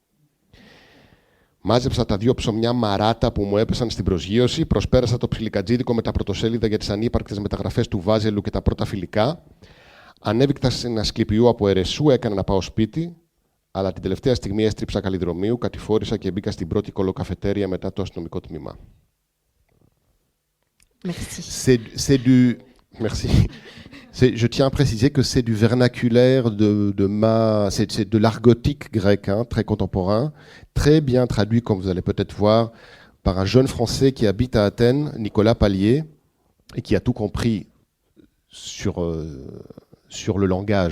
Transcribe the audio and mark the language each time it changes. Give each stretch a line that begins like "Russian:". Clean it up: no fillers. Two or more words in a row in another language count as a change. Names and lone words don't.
Greek: Μάζεψα τα 2 ψωμιά μαράτα που μου έπεσαν στην προσγείωση, προσπέρασα το ψιλικατζίδικο με τα πρωτοσέλιδα για τις ανύπαρκτες μεταγραφές του Βάζελου και τα πρώτα φιλικά, ανέβηκτα σε ένα σκληπιού από Ερεσού, έκανα να πάω σπίτι, αλλά την τελευταία στιγμή έστριψα Καλλιδρομείου, κατηφόρησα και μπήκα στην πρώτη κολοκαφετέρια μετά το αστυνομικό τμήμα.
French: Merci. Merci. Je tiens à préciser que c'est du vernaculaire c'est de l'argotique grec, hein, très contemporain, très bien traduit, comme vous allez peut-être voir, par un jeune Français qui habite à Athènes, Nicolas Pallier, et qui a tout compris sur le langage.